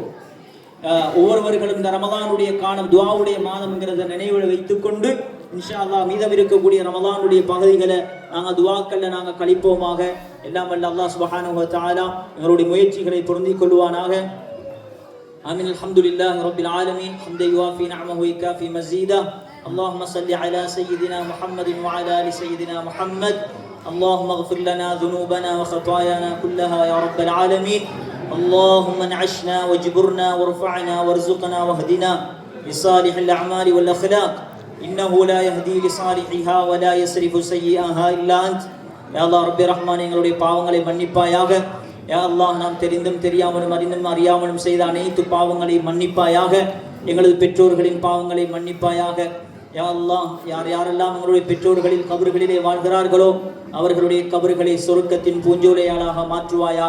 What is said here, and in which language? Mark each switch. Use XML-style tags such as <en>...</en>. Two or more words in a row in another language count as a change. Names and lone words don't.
<ta>ஒவ்வொருவர்களும் இந்த ரமலானுடைய காலம் துஆவுடைய மாதம்ங்கிறத நினைவில் வைத்துக்கொண்டு</ta> <ar>إن شاء الله</ar> <ta>மீதம் இருக்கக்கூடிய ரமலானுடைய பகுதிகளை நாங்கள் துஆக்கள்ல நாங்கள் கழிப்போமாக. எல்லாம் வல்ல அல்லாஹ்</ta> <ar>سبحانه و تعالى</ar> <ta>எங்களுடைய முயற்சிகளை பொருந்திக் கொள்வானாக.</ta> <ar>آمين. الحمد لله رب العالمين. حمدا يوافي نعمه و يكافئ مزيده. اللهم صل على سيدنا محمد وعلى ال سيدنا محمد. اللهم اغفر لنا ذنوبنا وخطايانا كلها يا رب العالمين. اللهم انعشنا واجبرنا وارفعنا وارزقنا واهدنا لصالح الاعمال والاخلاق انه لا يهدي لصالحها ولا يصرف سيئها الا انت. يا الله رب الرحمن</ar> <ta>எங்களுடைய பாவங்களை மன்னிப்பாயாக. யா அல்லாஹ் நாம் தெரிந்தும் தெரியாமலும் அறிந்தும் அறியாமலும் செய்த அனைத்து பாவங்களை மன்னிப்பாயாக. எங்களது பெற்றோர்களின் பாவங்களை மன்னிப்பாயாக. யா அல்லாஹ் யார் யாரெல்லாம் எங்களுடைய பெற்றோர்களின் கபறுகளிலே வாழ்கிறார்களோ அவர்களுடைய கபறுகளை சொர்க்கத்தின் பூஞ்சோலையாளாக மாற்றுவாயாக.</ta>